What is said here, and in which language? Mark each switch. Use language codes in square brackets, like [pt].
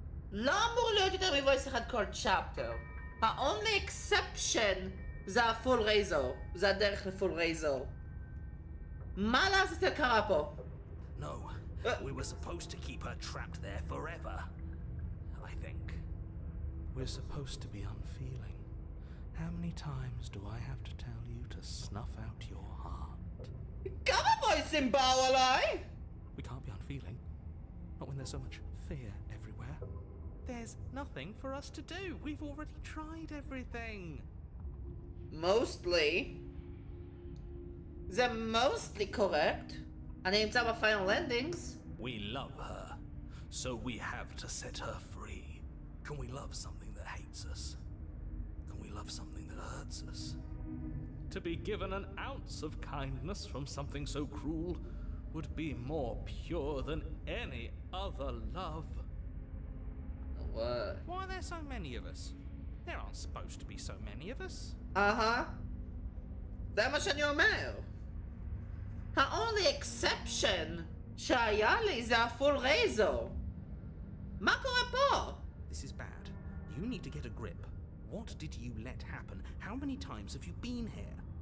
[he] לא אמור להיות יותר מ-voice אחד כל צ'פטר. ה- [en] only exception [he] זה ה-full razor. זה הדרך ל-full razor. מה לעשות קרה פה? [en] No, we were supposed to keep her trapped there forever. I think. We're supposed to be unfeeling. How many times do I have to tell you to snuff out your heart? [he] כמה voiceים באו עליי? [en] We can't be unfeeling. Not when there's so much fear everywhere. There's nothing for us to do. We've already tried everything. Mostly. זה mostly correct. [he] אני נמצא ב-final endings. [en] We love her, so we have to set her free. Can we love something that hates us? Can we love something that hurts us? To be given an ounce of kindness from something so cruel would be more pure than any other love. What? Why are there so many of us? There aren't supposed to be so many of us. [he] זה מה שאני אומר. ה- [en] only exception [he] שהיה לי זה ה-full razor. מה קורה פה? [en] This is bad. You need to get a grip. What did you let happen? How many times have you been here?